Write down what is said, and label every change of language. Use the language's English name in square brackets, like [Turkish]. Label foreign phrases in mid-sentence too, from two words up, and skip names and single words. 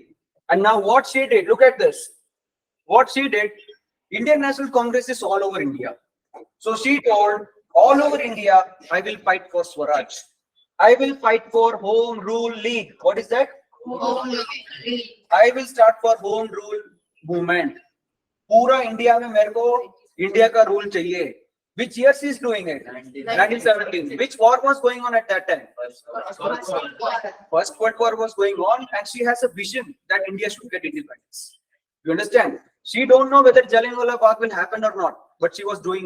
[English] And now what she did, look at this. What she did, Indian National Congress is all over India. So she told, all over India, I will fight for Swaraj. I will fight for Home Rule League. What is that? Home Rule League. I will start for Home Rule Movement. [Hindi] Pura India mein mere ko India ka rule chahiye. [English] Which year she is doing it? 1917. Which war was going on at that time? First World War was going on, and she has a vision that India should get independence. You understand? She don't know whether Jallianwala Bagh will happen or not, but she was doing it.